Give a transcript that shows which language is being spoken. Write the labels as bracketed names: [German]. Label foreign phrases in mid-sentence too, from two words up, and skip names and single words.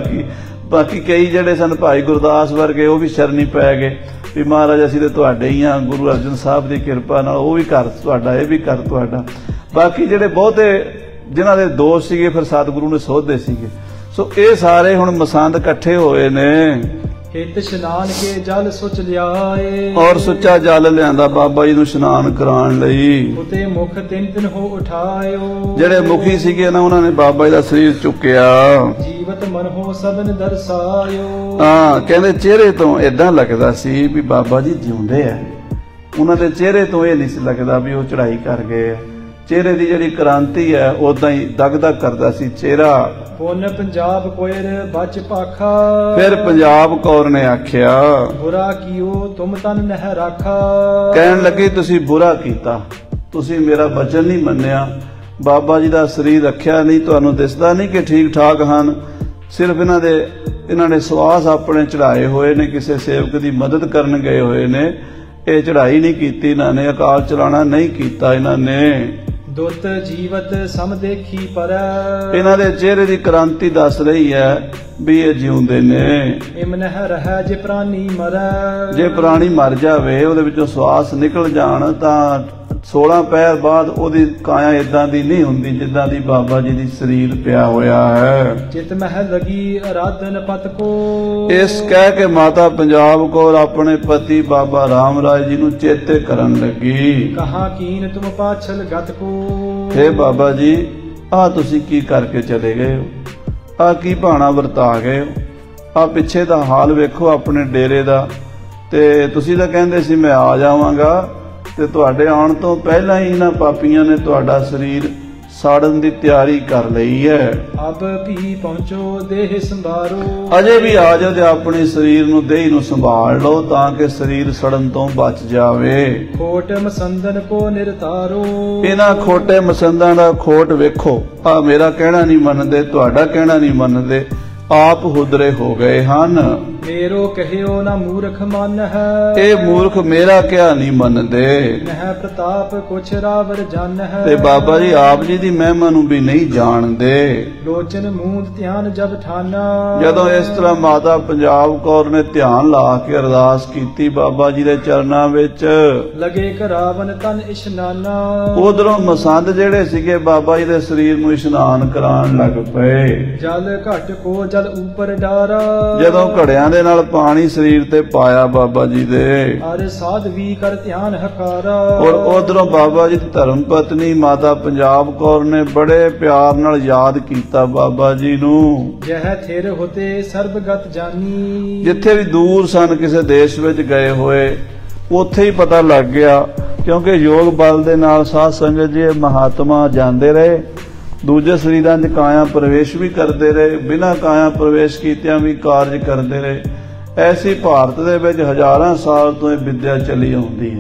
[Punjabi] ਬਾਕੀ ਕਈ ਜਿਹੜੇ ਸਨ ਭਾਈ ਗੁਰਦਾਸ ਵਰਗੇ ਉਹ ਵੀ ਸ਼ਰਨੀ ਪੈ ਗਏ ਵੀ ਮਹਾਰਾਜ ਅਸੀਂ ਤੇ ਤੁਹਾਡੇ ਹੀ ਆ, ਗੁਰੂ ਅਰਜਨ ਸਾਹਿਬ ਦੀ ਕਿਰਪਾ ਨਾਲ ਉਹ ਵੀ ਘਰ ਤੁਹਾਡਾ, ਇਹ ਵੀ ਘਰ ਤੁਹਾਡਾ। ਬਾਕੀ ਜਿਹੜੇ ਬਹੁਤੇ ਜਿਨ੍ਹਾਂ ਦੇ ਦੋਸ਼ ਸੀਗੇ ਫਿਰ ਸਤਿਗੁਰੂ ਨੇ ਸੋਧਦੇ ਸੀਗੇ। ਸੋ ਇਹ ਸਾਰੇ ਹੁਣ ਮਸੰਦ ਇਕੱਠੇ ਹੋਏ ਨੇ [Braj] हित स्नान के जल सोच लियाए [Punjabi] ਔਰ ਸੁੱਚਾ ਜਲ ਲਿਆਂਦਾ ਬਾਬਾ ਜੀ ਨੂੰ ਇਸ਼ਨਾਨ ਕਰਾਉਣ ਲਈ। [Braj] उते मुख तिन तिन्हो उठायो [Punjabi] ਜਿਹੜੇ ਮੁਖੀ ਸੀਗੇ ਨਾ ਉਹਨਾਂ ਨੇ ਬਾਬਾ ਜੀ ਦਾ ਸਰੀਰ ਚੁੱਕਿਆ। [Braj] जीवत मन हो सबन दर्शायो [Punjabi] ਹਾਂ, ਕਹਿੰਦੇ ਚਿਹਰੇ ਤੋਂ ਏਦਾਂ ਲੱਗਦਾ ਸੀ ਵੀ ਬਾਬਾ ਜੀ ਜਿਉਂਦੇ ਆ। ਉਹਨਾਂ ਦੇ ਚਿਹਰੇ ਤੋਂ ਇਹ ਨਹੀਂ ਸੀ ਲੱਗਦਾ ਵੀ ਉਹ ਚੜਾਈ ਕਰ ਗਏ ਆ। ਚਿਹਰੇ ਦੀ ਜਿਹੜੀ ਕ੍ਰਾਂਤੀ ਹੈ ਉਦਾਂ ਹੀ ਦਗਦਗ ਕਰਦਾ ਸੀ ਚਿਹਰਾ। [Braj] पुन पंजाब कोयर बच पाखा [Punjabi] ਫਿਰ ਪੰਜਾਬ ਕੌਰ ਨੇ ਆਖਿਆ, [Braj] बुरा कियो तुम तन नह राखा [Punjabi] ਕਹਿਣ ਲੱਗੀ ਤੁਸੀਂ ਬੁਰਾ ਕੀਤਾ, ਤੁਸੀਂ ਮੇਰਾ ਬਚਨ ਨਹੀਂ ਮੰਨਿਆ, ਬਾਬਾ ਜੀ ਦਾ ਸਰੀਰ ਰੱਖਿਆ ਨਹੀਂ, ਤੁਹਾਨੂੰ ਦਿਸਦਾ ਨਹੀਂ ਕਿ ਠੀਕ ਠਾਕ ਹਨ। ਸਿਰਫ ਇਹਨਾਂ ਨੇ ਸਵਾਸ ਆਪਣੇ ਚੜਾਏ ਹੋਏ ਨੇ, ਕਿਸੇ ਸੇਵਕ ਦੀ ਮਦਦ ਕਰਨ ਗਏ ਹੋਏ ਨੇ। ਇਹ ਚੜਾਈ ਨਹੀਂ ਕੀਤੀ ਇਹਨਾਂ ਨੇ, ਅਕਾਲ ਚਲਾਣਾ ਨਹੀਂ ਕੀਤਾ ਇਹਨਾਂ ਨੇ। [Braj] दुत जीवत सम देखी पर [Punjabi] ਇਹਨਾਂ ਦੇ ਚਿਹਰੇ ਦੀ ਕ੍ਰਾਂਤੀ ਦੱਸ ਰਹੀ ਹੈ ਵੀ ਇਹ ਜਿਉਂਦੇ ਨੇ। [Braj] इम नह रह जे प्राणी मर [Punjabi] ਜੇ ਪ੍ਰਾਣੀ ਮਰ ਜਾਵੇ, ਉਹਦੇ ਵਿੱਚੋਂ ਸਵਾਸ ਨਿਕਲ ਜਾਣ, ਤਾਂ 16 ਪਹਿਰ ਬਾਅਦ ਉਹਦੀ ਕਾਇਆ ਇਦਾਂ ਦੀ ਨਹੀਂ ਹੁੰਦੀ ਜਿੱਦਾਂ ਦੀ ਬਾਬਾ ਜੀ ਦੀ ਸਰੀਰ ਪਿਆ ਹੋਇਆ ਹੈ। [Braj] चित मह लगी आराधन पत को [Punjabi] ਇਸ ਕਹਿ ਕੇ ਮਾਤਾ ਪੰਜਾਬ ਕੌਰ ਆਪਣੇ ਪਤੀ ਬਾਬਾ ਰਾਮ ਰਾਏ ਜੀ ਨੂੰ ਚੇਤੇ ਕਰਨ ਲੱਗੀ। [Braj] कहा कीन तुम पाछल गत को [Punjabi] ਹੇ ਬਾਬਾ ਜੀ, ਆਹ ਤੁਸੀਂ ਕੀ ਕਰਕੇ ਚਲੇ ਗਏ ਹੋ? ਆਹ ਕੀ ਭਾਣਾ ਵਰਤਾ ਗਏ ਹੋ? ਆਹ ਪਿੱਛੇ ਦਾ ਹਾਲ ਵੇਖੋ ਆਪਣੇ ਡੇਰੇ ਦਾ। ਤੇ ਤੁਸੀਂ ਤਾਂ ਕਹਿੰਦੇ ਸੀ ਮੈਂ ਆ ਜਾਵਾਂਗਾ, ਤੇ ਤੁਹਾਡੇ ਆਉਣ ਤੋਂ ਪਹਿਲਾਂ ਹੀ ਇਹਨਾਂ ਪਾਪੀਆਂ ਨੇ ਤੁਹਾਡਾ ਸਰੀਰ ਸਾੜਨ ਦੀ ਤਿਆਰੀ ਕਰ ਲਈ ਹੈ। [Braj] अब भी पहुंचो देह संभारो [Punjabi] ਅਜੇ ਵੀ ਆ ਜਾਓ ਤੇ ਆਪਣੇ ਸਰੀਰ ਨੂੰ, ਦੇਹ ਨੂੰ ਸੰਭਾਲ ਲਓ ਤਾਂ ਕਿ ਸਰੀਰ ਸੜਨ ਤੋਂ ਬਚ ਜਾਵੇ। [Braj] खोट मसंदन को निरतारो [Punjabi] ਇਹਨਾਂ ਖੋਟੇ ਮਸੰਦਾਂ ਦਾ ਖੋਟ ਵੇਖੋ। ਆ ਮੇਰਾ ਕਹਿਣਾ ਨਹੀਂ ਮੰਨਦੇ, ਤੁਹਾਡਾ ਕਹਿਣਾ ਨਹੀਂ ਮੰਨਦੇ, ਆਪ ਹੁਦਰੇ ਹੋ ਗਏ ਹਨ। [Braj] मेरो कहियो ना मूर्ख मन है [Punjabi] ਇਹ ਮੂਰਖ ਮੇਰਾ ਕਿਹਾ ਨਹੀਂ ਮੰਨਦੇ। [Braj] नह प्रताप कुछ रावर जन है [Punjabi] ਤੇ ਬਾਬਾ ਜੀ ਆਪ ਜੀ ਦੀ ਮਹਿਮਾ ਨੂੰ ਵੀ ਨਹੀਂ ਜਾਣਦੇ। [Braj] लोचन मूंद ध्यान जब ठाना [Punjabi] ਜਦੋਂ ਇਸ ਤਰ੍ਹਾਂ ਮਾਤਾ ਪੰਜਾਬ ਕੌਰ ਨੇ ਧਿਆਨ ਲਾ ਕੇ ਅਰਦਾਸ ਕੀਤੀ ਬਾਬਾ ਜੀ ਦੇ ਚਰਨਾਂ ਵਿੱਚ, [Braj] लगे करावन तन इशनाना [Punjabi] ਉਧਰੋਂ ਮਸੰਦ ਜਿਹੜੇ ਸੀਗੇ ਬਾਬਾ ਜੀ ਦੇ ਸਰੀਰ ਨੂੰ ਇਸ਼ਨਾਨ ਕਰਾਉਣ ਲੱਗ ਪਏ। [Braj] जल घट को जल ऊपर डारा [Punjabi] ਜਦੋਂ ਘੜਿਆਂ ਦੇ ਨਾਲ ਪਾਣੀ ਸਰੀਰ ਤੇ ਪਾਇਆ ਬਾਬਾ ਜੀ ਦੇ, [Braj] अरे साधवी कर ध्यान हकारा [Punjabi] ਔਰ ਉਧਰੋਂ ਬਾਬਾ ਜੀ ਦੀ ਧਰਮ ਪਤਨੀ ਮਾਤਾ ਪੰਜਾਬ ਕੌਰ ਨੇ ਬੜੇ ਪਿਆਰ ਨਾਲ ਯਾਦ ਕੀਤਾ ਬਾਬਾ ਜੀ ਨੂੰ। [Braj] यह थिर होते सर्वगत जानी [Punjabi] ਜਿੱਥੇ ਵੀ ਦੂਰ ਸਨ, ਕਿਸੇ ਦੇਸ਼ ਵਿੱਚ ਗਏ ਹੋਏ, ਉੱਥੇ ਹੀ ਪਤਾ ਲੱਗ ਗਿਆ, ਕਿਉਂਕਿ ਯੋਗ ਬਲ ਦੇ ਨਾਲ ਸਾਧ ਸੰਗਤ ਜੀ ਮਹਾਤਮਾ ਜਾਂਦੇ ਰਹੇ, ਦੂਜੇ ਸਰੀਰਾਂ 'ਚ ਕਾਇਆ ਪ੍ਰਵੇਸ਼ ਵੀ ਕਰਦੇ ਰਹੇ, ਬਿਨਾਂ ਕਾਇਆ ਪ੍ਰਵੇਸ਼ ਕੀਤਿਆਂ ਵੀ ਕਾਰਜ ਕਰਦੇ ਰਹੇ। ਐਸੀ ਭਾਰਤ ਦੇ ਵਿੱਚ ਹਜ਼ਾਰਾਂ ਸਾਲ ਤੋਂ ਇਹ ਵਿਦਿਆ ਚੱਲੀ ਆਉਂਦੀ ਹੈ।